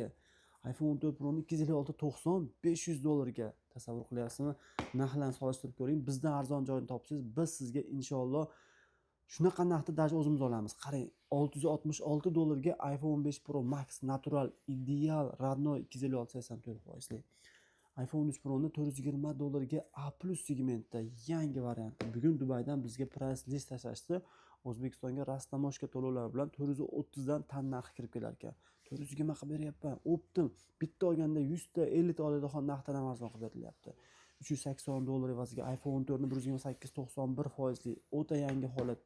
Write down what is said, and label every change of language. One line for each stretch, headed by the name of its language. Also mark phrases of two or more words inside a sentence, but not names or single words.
Uzbek: iPhone 14 Pro ni 256 $500 ga tasavvur qilyapsizmi? Narxlarni solishtirib ko'ring. Bizdan arzon joyini topsangiz, biz sizga inshaalloh shunaqa narxda даже o'zimiz olamiz. Qarang, $666 ga iPhone 15 Pro Max
English: Natural Ideal
Uzbek: Radno 256-84%. iPhone 3 Pro ni $420 ga A+ segmentda yangi variantda. Bugun Dubaydan bizga
English: price list
Uzbek: tashlashdi. O'zbekistonga rastamoshka to'lovlari bilan 430 dan tan narxi kirib kelar ekan. 400 ga nima qilib beryapman? Optim. Bitta olganda 100 ta 50 ta oladigan narxdan ham arzon qilib berilyapti. $380 evaziga iPhone 14 ni 128-91% o'ta yangi holatda.